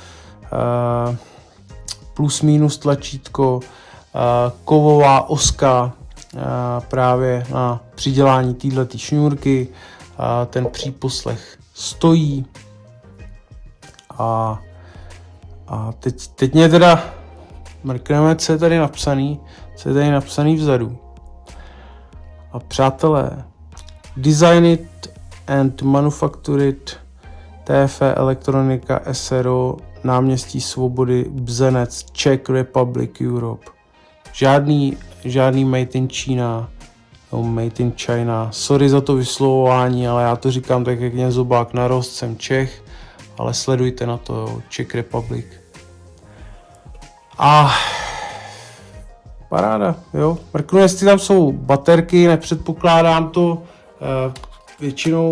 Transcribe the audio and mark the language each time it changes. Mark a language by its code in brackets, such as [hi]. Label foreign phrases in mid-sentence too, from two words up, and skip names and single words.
[cs] plus minus tlačítko, kovová oska právě na přidělání této šňůrky, ten příposlech stojí a teď mě teda mrkneme, co je tady napsaný vzadu. A přátelé, [en] design it and manufactured TF Elektronika SRO, náměstí Svobody, Bzenec, Czech Republic, Europe. Žádný made in China, no made in China. [cs] Sorry za to vyslovování, ale já to říkám tak, jak mě zobák narost, jsem Čech, ale sledujte na to, jo, Czech Republic. A paráda, jo. Mrknu, jestli tam jsou baterky, nepředpokládám to většinou.